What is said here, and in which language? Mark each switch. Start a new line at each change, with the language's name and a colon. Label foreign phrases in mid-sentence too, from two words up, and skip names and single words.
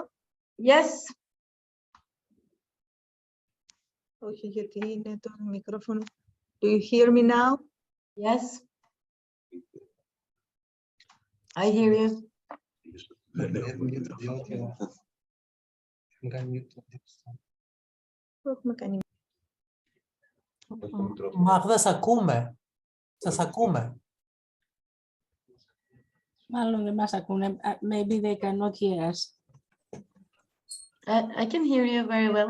English: Yes.
Greek: Όχι, γιατί είναι το μικρόφωνο.
English: Do you hear me now? Yes. I hear you.
Greek: Μάγδα, σας ακούμε. Μάλλον δεν μας ακούνε.
English: Maybe they cannot hear us. I can hear you very well.